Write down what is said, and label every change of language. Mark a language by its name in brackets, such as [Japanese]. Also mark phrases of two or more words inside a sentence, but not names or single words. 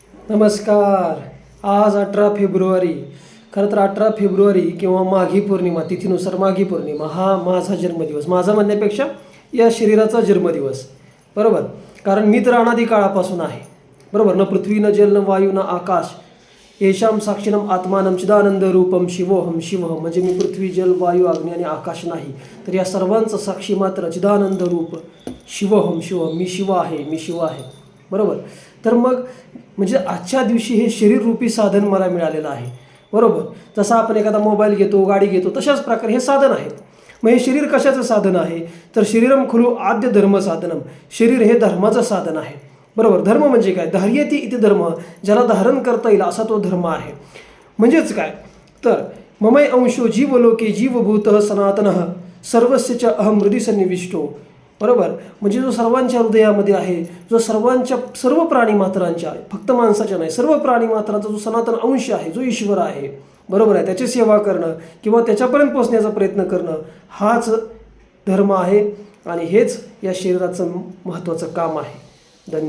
[Marathi] नमस्कार. आज 18 फेब्रुवारी. खरं तर 18 फेब्रुवारी किंवा माघी पौर्णिमा तिथीनुसार माघी पौर्णिमा हा माझा जन्मदिवस. माझा म्हणण्यापेक्षा या शरीराचा जन्मदिवस. बरोबर. कारण मी तर अनादी काळापासून आहे. बरोबर. [Sanskrit] न पृथ्वी न जल न वायू न आकाश येशाम साक्षिणम आत्मानम चिदानंद रूपम शिवोहम शिवहम. [Marathi] म्हणजे मी पृथ्वी जल वायू अग्नी आणि आकाश नाही, तर या सर्वांचं साक्षी मात्र चिदानंद रूप [Sanskrit] शिवोहम शिवहम. [Marathi] मी शिव आहे, मी शिव आहे. बरोबर. तर मग म्हणजे आजच्या दिवशी हे शरीररूपी साधन मला मिळालेलं आहे. बरोबर. जसं आपण एखादा मोबाईल घेतो, गाडी घेतो, तशाच प्रकारे हे साधन आहेत. मग हे शरीर कशाचं साधन आहे? [Sanskrit] तर शरीरम खलु आद्य धर्म साधनम. [Marathi] शरीर हे धर्माचं साधन आहे. बरोबर. धर्म म्हणजे काय? [Sanskrit] धार्यते इति धर्म. [Marathi] ज्याला धारण करता येईल असा तो धर्म आहे. म्हणजेच काय? [Sanskrit] तर ममय अंशो जीवलोके जीवभूत सनातनः सर्वस्य च अहम हृदि सन्निविष्टो. [Marathi] बरोबर. म्हणजे जो सर्वांच्या हृदयामध्ये आहे, जो सर्व प्राणी मात्रांच्या, फक्त माणसाच्या नाही, सर्व प्राणी मात्रांचा जो सनातन अंश आहे, जो ईश्वर आहे, बरोबर आहे, त्याची सेवा करणं किंवा त्याच्यापर्यंत पोहोचण्याचा प्रयत्न करणं हाच धर्म आहे. आणि हेच या शरीराचं महत्त्वाचं काम आहे.